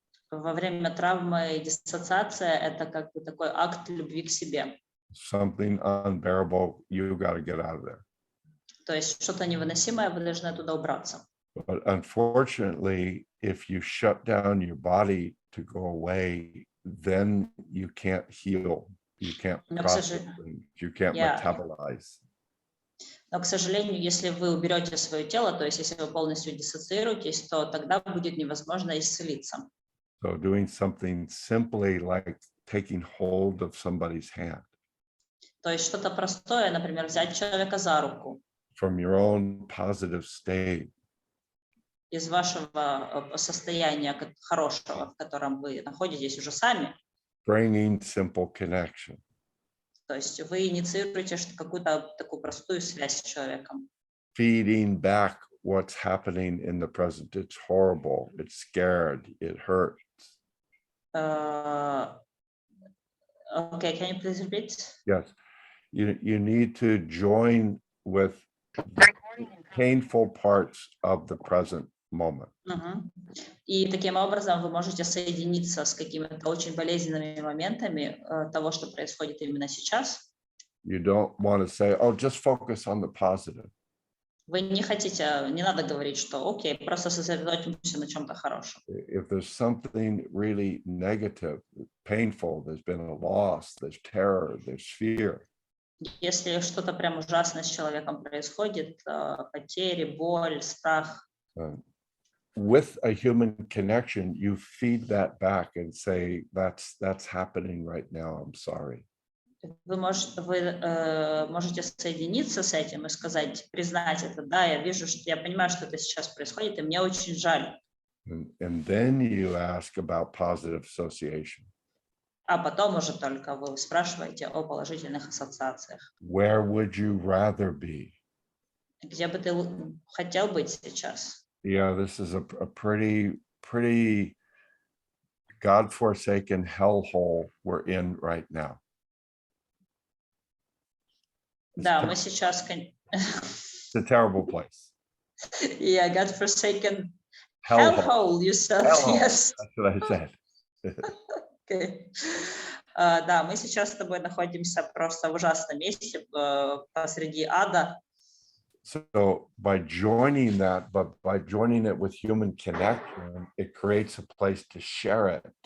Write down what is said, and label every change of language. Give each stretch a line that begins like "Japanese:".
Russian: Во время травмы диссоциация – это как бы такой акт любви к себе.
English: Something unbearable, you got to get out of there.
Russian: То есть что-то невыносимое, вы должны оттуда убраться.
English: But unfortunately, if you shut down your body to go away, then you can't heal. You can't process things. You can't metabolize.
Russian: Но, к сожалению, если вы уберете свое тело, то есть если вы полностью диссоциируетесь, то тогда будет невозможно исцелиться.
English: So doing something simply like taking hold of somebody's hand
Russian: То есть что-то простое, например, взять человека за руку
English: from your own positive state
Russian: из вашего состояния хорошего, в котором вы находитесь уже сами.
English: bringing simple connection.
Russian: То есть вы инициируете какую-то такую простую связь с человеком.
English: Feeding back what's happening in the present. It's horrible. It's scared. It hurts. Okay, can you please repeat? Yes. You need to join with painful parts of the present moment.
Russian: И таким образом вы можете соединиться с какими-то очень болезненными моментами того, что происходит именно сейчас.
English: You don't want to say, oh, just focus on the positive.
Russian: Вы не хотите, не надо говорить, что окей, просто сосредоточимся на чем-то хорошем.
English: If there's something really negative, painful, there's been a loss, there's terror, there's fear.
Russian: Если что-то прям ужасное с человеком происходит, потери, боль, страх.
English: With a human connection, you feed that back and say, that's happening right now. I'm sorry.
Russian: Вы можете соединиться с этим и сказать, признать это. Да, я вижу, что я понимаю, что это сейчас происходит, и мне очень жаль.
English: And then you ask about positive association.
Russian: А потом уже только вы спрашиваете о положительных ассоциациях.
English: Where would you rather be?
Russian: Где бы ты хотел быть сейчас?
English: Yeah, this is a pretty God-forsaken hellhole we're in right now.
Russian: Да, мы сейчас...
English: It's a terrible place. Yeah, God-forsaken hellhole, you said, yes. That's what I said. Okay.
Russian: Да, мы сейчас с тобой находимся просто в ужасном месте, посреди ада.
English: So by joining that, but by joining it with human connection, it creates a place to share it.